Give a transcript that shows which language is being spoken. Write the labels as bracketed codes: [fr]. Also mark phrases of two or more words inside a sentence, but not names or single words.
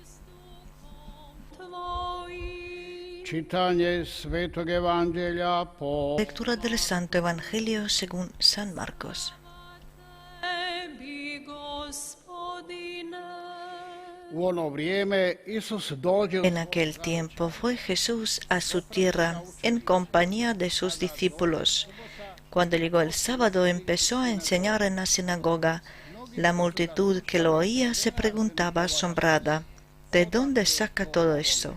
[hr] Čitanje Svetog Evanđelja po [es] Lectura del Santo Evangelio según San Marcos. [hr] u ono vrijeme Isus dođe [es] En aquel tiempo fue Jesús a su tierra en compañía de sus discípulos. Cuando llegó el sábado empezó a enseñar en la sinagoga. La multitud que lo oía se preguntaba asombrada, ¿de dónde saca todo esto?